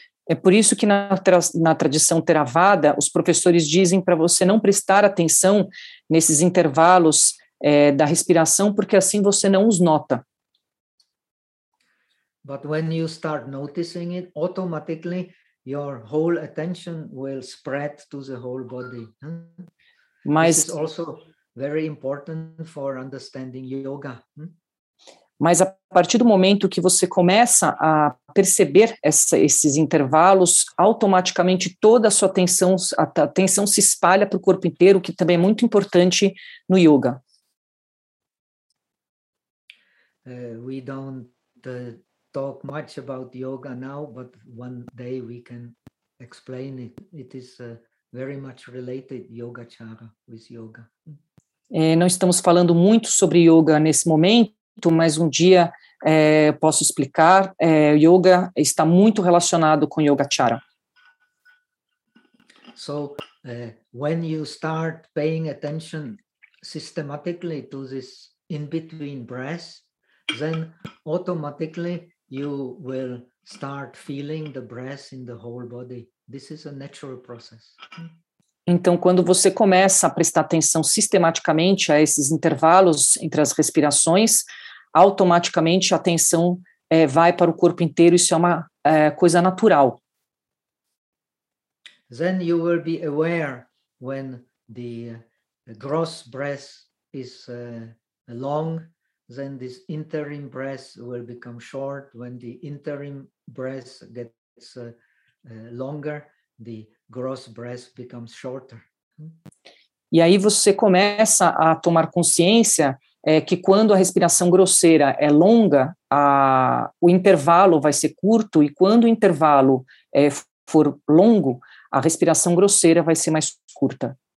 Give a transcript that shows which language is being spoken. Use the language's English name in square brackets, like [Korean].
[Portuguese] É por isso que na tradição Theravada os professores dizem para você não prestar atenção nesses intervalos da respiração, porque assim você não os nota. [English] But when you start noticing it, automatically your whole attention will spread to the whole body. [Portuguese] Mas, [English] this is also very important for understanding yoga. [Portuguese] Mas a partir do momento que você começa a perceber esses intervalos, automaticamente toda a sua atenção, a atenção se espalha para o corpo inteiro, o que também é muito importante no yoga. [English] We don't talk much about yoga now, but one day we can explain it. It is very much related yogachara with yoga. [Portuguese] Não estamos falando muito sobre yoga nesse momento, mas um dia posso explicar. Yoga está muito relacionado com yogachara. [English] So, when you start paying attention systematically to this in-between breath, then automatically you will start feeling the breath in the whole body. This is a natural process. [Portuguese] Então, quando você começa a prestar atenção sistematicamente a esses intervalos entre as respirações, automaticamente a atenção vai para o corpo inteiro. Isso é uma coisa natural. [English] Then you will be aware when the gross breath is long, then this interim breath will become short. When the interim breath gets longer, the gross breath becomes shorter. [Portuguese] E aí você começa a tomar consciência que quando a respiração grosseira é longa, o intervalo vai ser curto, e quando o intervalo for longo, a respiração grosseira vai ser mais curta.